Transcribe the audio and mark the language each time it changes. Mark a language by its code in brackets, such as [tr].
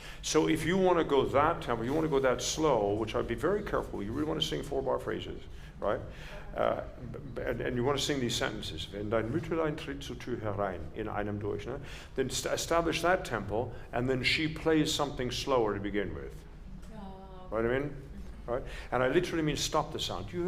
[en] So if you want to go that tempo, you want to go that slow, which I'd be very careful. You really want to sing 4-bar phrases, right? And you want to sing these sentences. [de] Wenn dein Mütterlein tritt zur Tür herein, in einem durch. Ne? [en] Then establish that tempo, and then she plays something slower to begin with. Right, I mean? Right? And I literally mean stop the sound.